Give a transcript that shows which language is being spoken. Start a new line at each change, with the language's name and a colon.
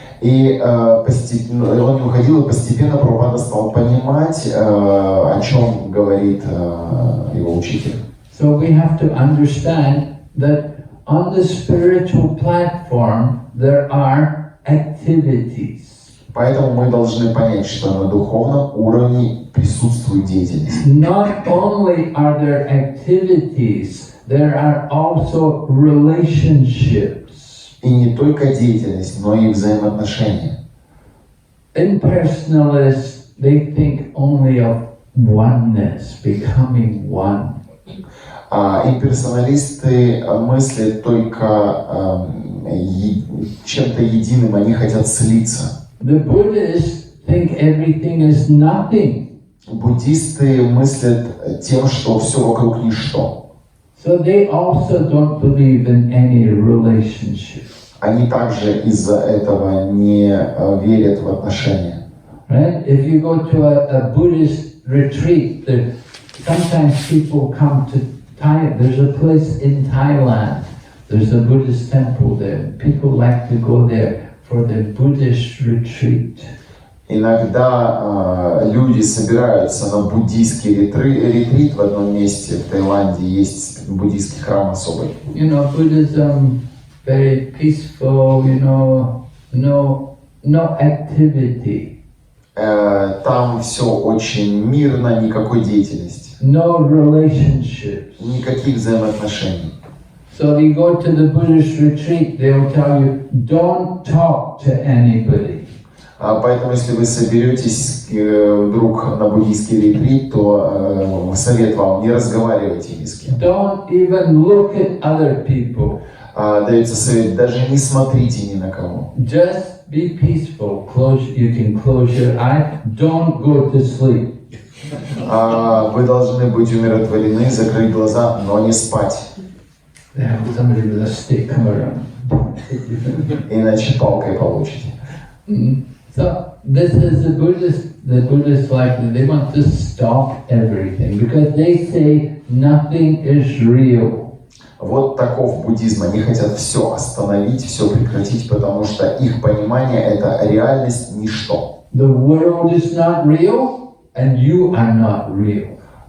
Russian: И он не уходил, и постепенно Прабхупада стал понимать, о чем говорит его учитель.
English: So we have to understand that on the spiritual platform there are activities.
Russian: Поэтому мы должны понять, что на духовном уровне присутствует деятельность.
English: Not only are there activities, there are also relationships.
Russian: И не только деятельность, но и взаимоотношения.
English: Impersonalists, they think only of oneness, becoming one.
Russian: Имперсоналисты мыслят только чем-то единым, они хотят слиться.
English: The Buddhists think everything is nothing.
Russian: Буддисты мыслят тем, что все вокруг ничто.
English: So they also don't believe in any relationship.
Russian: Они также из-за этого не верят в отношения.
English: Right? If you go to a Buddhist retreat, sometimes people come to Thailand. There's a place in Thailand. There's a Buddhist temple there. People like to go there for the Buddhist retreat.
Russian: Иногда люди собираются на буддийский ретрит в одном месте в Таиланде. Есть буддийский храм особый.
English: You know, Buddhism, very peaceful, you know, no activity.
Russian: Там все очень мирно, никакой деятельности.
English: No relationships.
Russian: Никаких взаимоотношений.
English: So you go to the Buddhist retreat, they will tell you, don't talk to anybody.
Russian: Поэтому, если вы соберетесь вдруг на буддийский ретрит, то совет вам, не разговаривайте ни с кем.
English: Don't even look at other people.
Russian: Дается совет, даже не смотрите ни на кого.
English: Just be peaceful. You can close your eye. Don't go to sleep.
Russian: Вы должны быть умиротворены, закрыть глаза, но не спать.
English: They have somebody with a stick come around.
Russian: Иначе палкой получите.
English: So this is the Buddhist life. They want to stop everything because they say nothing is real.
Russian: Вот таков буддизм. Они хотят все остановить, все прекратить, потому что их понимание — это реальность, ничто.
English: The world is not real, and you are not real.